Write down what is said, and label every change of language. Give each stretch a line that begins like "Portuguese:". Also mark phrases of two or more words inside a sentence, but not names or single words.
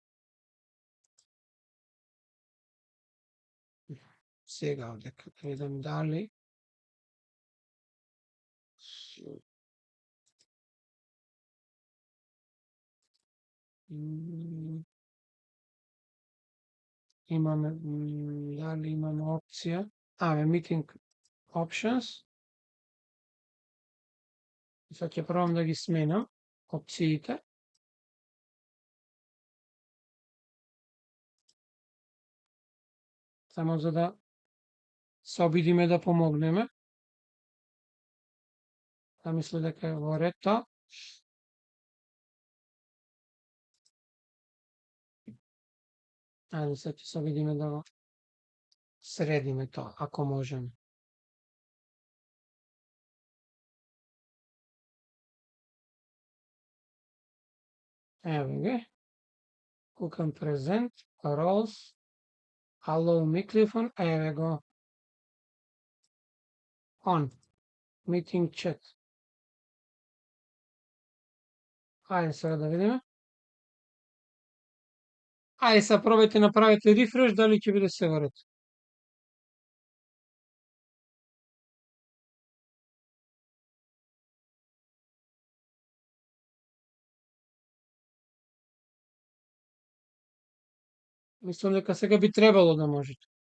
Macedonian: Сега одека да видам дали м, имаме дали имаме опција.
English: Meeting options.
Macedonian: Сега ќе пробам да ги сменам опциите. Само за да се обидиме да помогнеме. Да мисля дека е во ред тоа. Ајде сега ќе се обидиме да го средиме тоа, ако можеме. Ево ги.
English: Cook and present, roles, allow microphone,
Macedonian: еве го.
English: On, meeting chat.
Macedonian: Ајде сега да видиме. Ајде сега пробајте направите рефреш, дали ќе биде се во ред. Мислам дека сега би требало да можете.